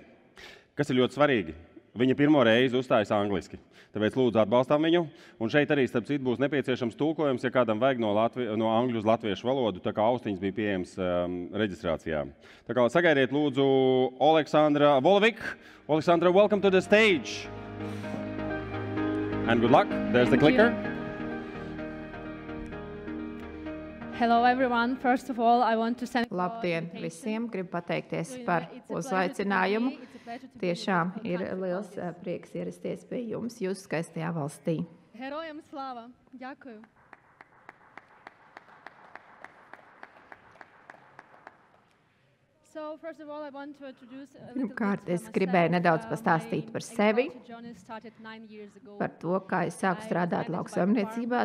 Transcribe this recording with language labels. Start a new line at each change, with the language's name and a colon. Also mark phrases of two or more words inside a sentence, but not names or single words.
Latvian: Kas ir ļoti svarīgi? Viņa pirmo reizi uzstājas angliski. Tāpēc lūdzu atbalstām viņu. Un šeit arī, starp citu, būs nepieciešams tulkojums, ja kādam vajag no angļu uz latviešu valodu, tā kā austiņas bija pieejams reģistrācijā. Tā kā sagaidiet lūdzu Oleksandra Volovik. Oleksandra,
English: welcome to the stage. And good luck. There's the clicker. Hello everyone. First of all, I want to thank
Latvian: Labdien visiem! Gribu pateikties par uzaicinājumu. Tiešām ir liels prieks ierasties pie jums, jūsu skaistajā valstī.
Ukrainian: Героям слава! Ďakujem.
Latvian: Pirmkārt, es gribēju nedaudz pastāstīt par sevi, par to, kā es sāku strādāt lauksaimniecībā.